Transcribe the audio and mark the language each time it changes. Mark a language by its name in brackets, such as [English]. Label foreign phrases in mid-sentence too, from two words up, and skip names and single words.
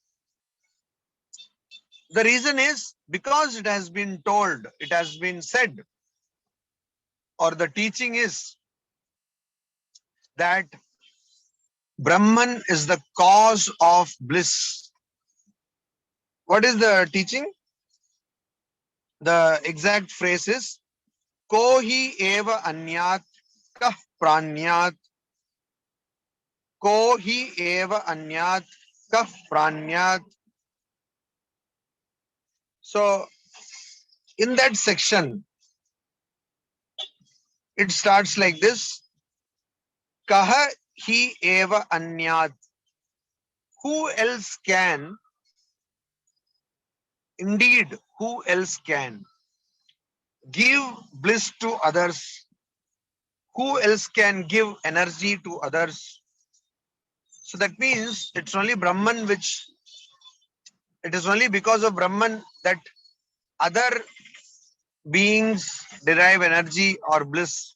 [English] The reason is because it has been told, it has been said, or the teaching is that Brahman is the cause of bliss. What is the teaching? The exact phrase is [Sanskrit] कोहि एव अन्यात् कः प्राण्यात्. कोहि एव अन्यात् कः प्राण्यात्. [English] So in that section, it starts like this. [Sanskrit] कः हि एव अन्यात्. [English] Who else can? Indeed, who else can give bliss to others? Who else can give energy to others? So that means it's only Brahman which, it is only because of Brahman that other beings derive energy or bliss.